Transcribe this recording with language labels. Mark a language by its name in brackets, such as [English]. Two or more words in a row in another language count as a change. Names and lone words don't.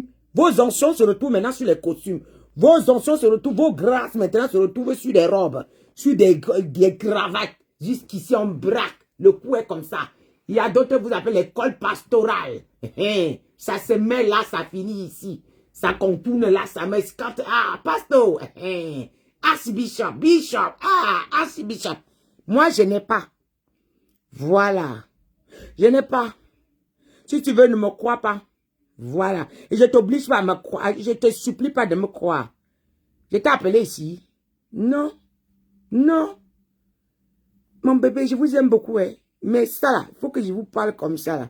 [French] Vos anciens se retrouvent maintenant sur les costumes. Vos anciens se retrouvent, vos grâces maintenant se retrouvent sur des robes, sur des cravates. Jusqu'ici, on braque. Le cou est comme ça. Il y a d'autres, vous appelez l'école pastorale. Ça se met là, ça finit ici. Ça contourne là, ça met scott. Ah, pasteur. [English] Archbishop, bishop. [French] Ah, archbishop. Moi, je n'ai pas. Voilà. Je n'ai pas. Si tu veux, ne me crois pas. Voilà. Et je t'oblige pas à me croire. Je te supplie pas de me croire. Je t'ai appelé ici. Non. Non. Mon bébé, je vous aime beaucoup, hein. Mais ça là, il faut que je vous parle comme ça là.